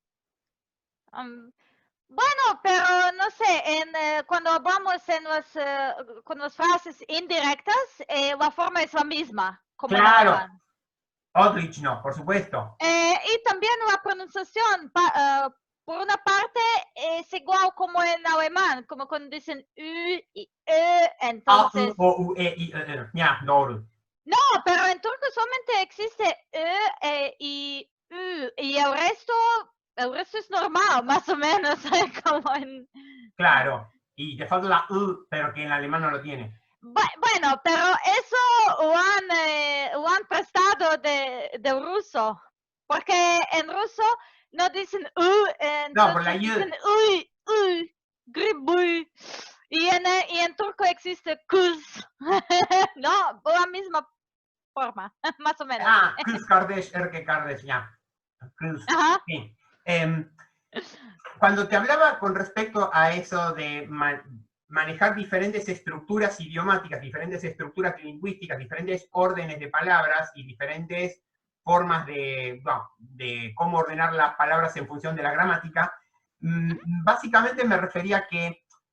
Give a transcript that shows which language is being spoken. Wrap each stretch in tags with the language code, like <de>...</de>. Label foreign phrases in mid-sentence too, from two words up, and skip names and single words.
<es>Bueno, pero no sé, cuando hablamos con las frases indirectas, la forma es la misma, como en Claro, alemán. Outreach no, por supuesto. Y también la pronunciación, por una parte, es igual como en alemán, como cuando dicen U y A, U, entonces... O, U, E, I,</es> <tr>ya, doğru.</tr> <es>No, pero en turco solamente existe y U, y el resto es normal, más o menos, como en... Claro, y te falta la U, pero que en alemán no lo tiene. Bueno, pero eso lo han prestado del ruso, porque en ruso no dicen No, por la entonces U. dicen uy, gribuy. Y en turco existe kuz, ¿no? La misma forma, más o menos.</es> <tr>Ah, kız kardeş, erkek kardeş, ya. Kız,</tr> <es>Ajá. sí. Cuando te hablaba con respecto a eso de manejar diferentes estructuras idiomáticas, diferentes estructuras lingüísticas, diferentes órdenes de palabras y diferentes formas de cómo ordenar las palabras en función de la gramática, básicamente me refería a que,</es>